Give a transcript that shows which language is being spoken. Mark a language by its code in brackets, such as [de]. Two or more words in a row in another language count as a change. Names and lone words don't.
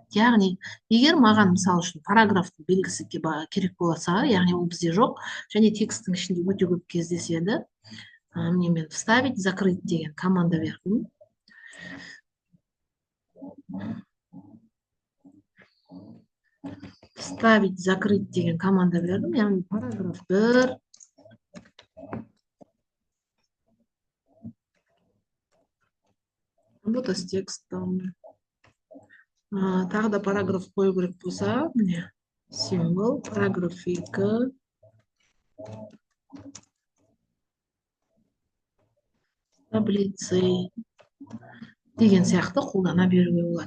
[kk] Яғни, егер маған мысал үшін параграфтың белгісі керек болса, яғни ол бізде жоқ, және текстің ішінде өте көп кездеседі. Міне мен [ru] вставить, закрыть [kk] деген команда бердім. [ru] Вставить, закрыть [kk] деген команда бердім, яғни параграф 1. [ru] Работа с текстом. [kk] Тағы да параграф қою керек болса, міне символ, параграф 2, таблицей деген сияқты қолдана беруге болады.